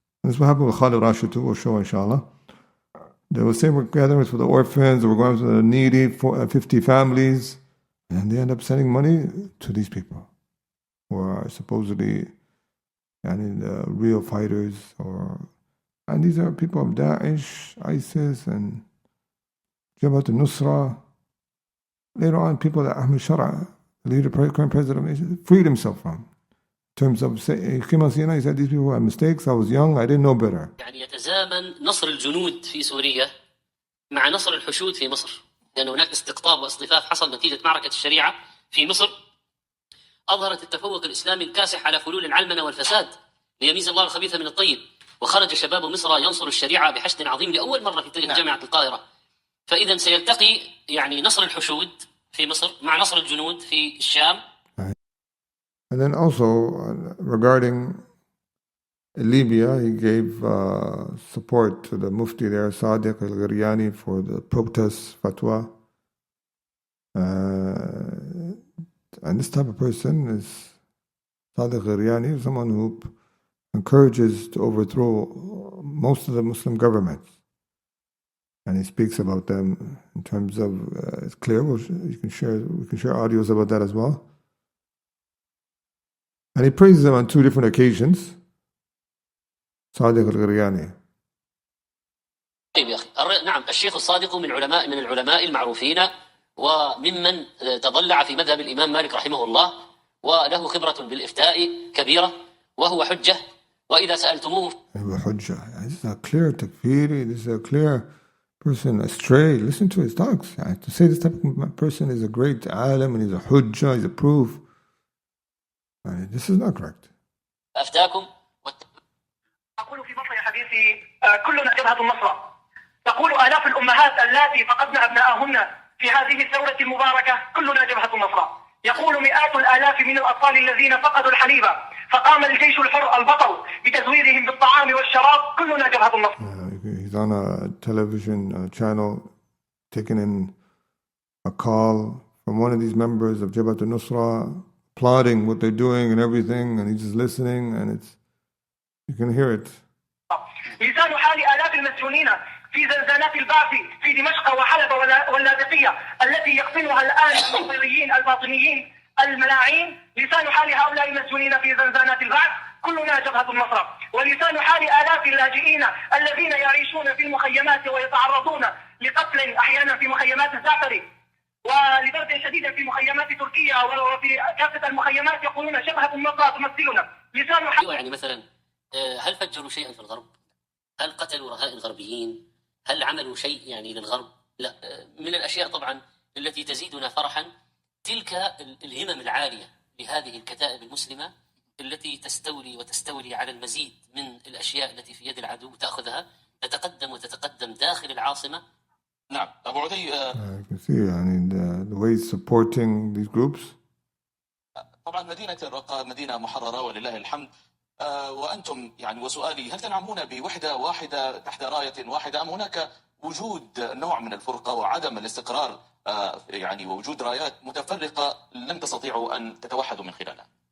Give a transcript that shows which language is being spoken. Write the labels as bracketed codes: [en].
[en] And this will happen with Khalid Rashid too, we'll show inshallah. They will say, we're gathering for the orphans, or we're going to the needy, 50 families, and they end up sending money to these people who are supposedly the real fighters, and these are people of Daesh, ISIS, and Jabhat al-Nusra. Later on, people that Ahmed Shara, the leader, current president, freed himself from. In terms of, he said, these people had mistakes, I was young, I didn't know better. [ar] يعني يتزامن نصر الجنود في سوريا مع نصر الحشود في مصر، لأن هناك استقطاب واصطفاف حصل نتيجة معركة الشريعة في مصر، أظهرت التفوق الإسلامي الكاسح على فلول العلمنة والفساد ليميز الله الخبيث من الطيب، وخرج شباب مصر ينصر الشريعة بحشد عظيم لأول مرة في تاريخ جامعة القاهرة. فإذا سيلتقي يعني نصر الحشود في مصر مع نصر الجنود في الشام. [en] And then also regarding Libya, he gave support to the Mufti there, Sadiq al-Gharyani, for the protest fatwa. And this type of person is Sadiq al-Gharyani, someone who encourages to overthrow most of the Muslim governments. And he speaks about them in terms of, it's clear, we can share audios about that as well. And he praises them on two different occasions. [ar] صادق الغرياني. طيب يا أخي، نعم الشيخ الصادق من العلماء المعروفين وممن تضلع في مذهب الإمام مالك رحمه الله، وله خبرة بالإفتاء كبيرة، وهو حجة. وإذا سألتموه هو حجة. [en] This is a clear takfiri. This is a clear person astray. Listen to his talks. To say this type of person is a great alim and he's a hujjah, he's a proof. This is not correct. [ar] أفتاكم أقول في بطن حديثي كلنا جبهة النصرة. تقول آلاف الأمهات اللاتي فقدن أبناءهن في هذه الثورة المباركة كلنا جبهة النصرة. يقول مئات الآلاف من الأطفال الذين فقدوا الحليب فقام الجيش الحر البطل بتزويدهم بالطعام والشراب كلنا جبهة النصرة. [en] He's on a television channel taking in a call from one of these members of Jabhat al-Nusra, applauding what they're doing and everything, and he's just listening, and you can hear it. [ar] لسان حال آلاف المسجونين في زنزانات البعث في دمشق وحلب واللاذقية التي يقطنها الآن النصيريين الباطنيين الملاعين. لسان حال هؤلاء المسجونين في زنزانات البعث كلنا جبهة النصرة. ولسان حال آلاف اللاجئين الذين يعيشون في المخيمات ويتعرضون لقتل أحيانا في مخيمات الزعتري ولبرد شديد في مخيمات تركيا وفي كافة المخيمات يقولون شبهة النصرة تمثلنا. لسان حال يعني مثلا هل فجروا شيئا في الغرب؟ هل قتلوا رهائن غربيين؟ هل عملوا شيء يعني للغرب؟ لا. من الأشياء طبعا التي تزيدنا فرحا تلك الهمم العالية لهذه الكتائب المسلمة التي تستولي على المزيد من الأشياء التي في يد العدو تأخذها، تتقدم داخل العاصمة. نعم أبو عدي. [en] You can see يعني the way he's supporting these groups. [ar] طبعا مدينة الرقة مدينة محررة ولله الحمد، وأنتم يعني وسؤالي هل تنعمون بوحدة واحدة تحت راية واحدة أم هناك وجود نوع من الفرقة وعدم الاستقرار يعني ووجود رايات متفرقة لن تستطيعوا أن تتوحدوا من خلالها؟